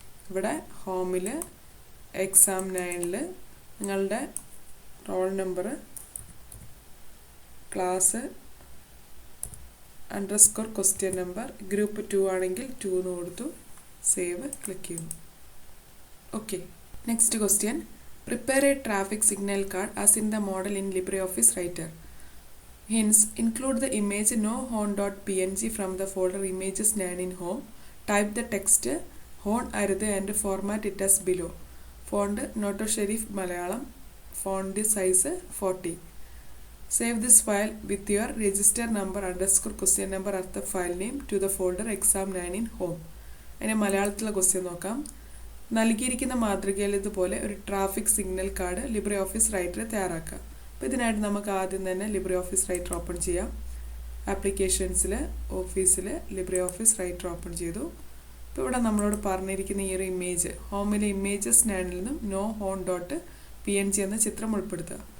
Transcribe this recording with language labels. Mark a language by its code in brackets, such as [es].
[ml] ഇവിടെ ഹോമിൽ എക്സാം 9ൽ നിങ്ങളുടെ roll number class _ question number group 2 ആണെങ്കിൽ 2 എന്ന് കൊടുത്തു, സേവ് ക്ലിക്ക് ചെയ്യുന്നു. [en] Okay, next question. Prepare a traffic signal card as in the model ഇൻ LibreOffice Writer. Hence, include the image nohorn.png from the folder images 9 in home. Type the text horn arith and format it as below. Font Noto Serif Malayalam. Font size 40. Save this file with your register number _ question number at the file name to the folder exam 9 in home. [ml] അതിനെ മലയാളത്തിലുള്ള question നോക്കാം. നൽകിയിരിക്കുന്ന മാതൃകയിൽ ഇതുപോലെ ഒരു traffic signal card Libre office writer തയ്യാറാക്കുക. അപ്പോൾ ഇതിനായിട്ട് നമുക്ക് ആദ്യം തന്നെ ലിബ്രെ ഓഫീസ് റൈറ്റർ ഓപ്പൺ ചെയ്യാം. ആപ്ലിക്കേഷൻസിൽ ഓഫീസിൽ ലിബ്രെ ഓഫീസ് റൈറ്റർ ഓപ്പൺ ചെയ്തു. ഇപ്പോൾ ഇവിടെ നമ്മളോട് പറഞ്ഞിരിക്കുന്ന ഈ ഒരു ഇമേജ് ഹോമിലെ ഇമേജസ് നാനിൽ നിന്നും nohome.png എന്ന ചിത്രം ഉൾപ്പെടുത്തുക.